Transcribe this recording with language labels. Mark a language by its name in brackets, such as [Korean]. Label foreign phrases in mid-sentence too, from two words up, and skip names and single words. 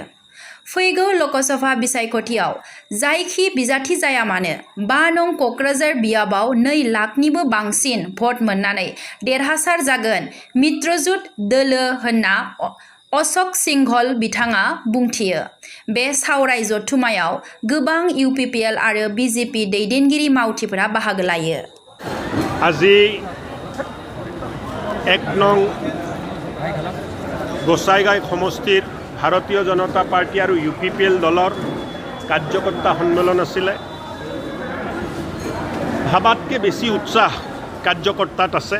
[Bodo] फैगौ लकसभा बिसायख'थियाव जायखि बिजाथि जाया मानो 5 नं क'क्राझार बियाबाव 2 लाखनिबो बांसिन भट मोननानै देरहासार जागोन मित्रजुट दोलो होनना अशोक सिंघल बिथाङा बुंथियो। बे सावराय जथुमायाव गोबां इउपिपिएल आरो बिजेपि दैदेनगिरि मावथिफोरा बाहागो लायो। [Assamese] আজি 1 নং গোসাইগাঁও সমষ্টিৰ ভাৰতীয় জনতা পাৰ্টি আৰু ইউপিপিএল দলৰ কাৰ্যকৰ্তা সন্মিলন আছিলে। ভাবাতকৈ বেছি উৎসাহ কাৰ্যকৰ্তাত আছে।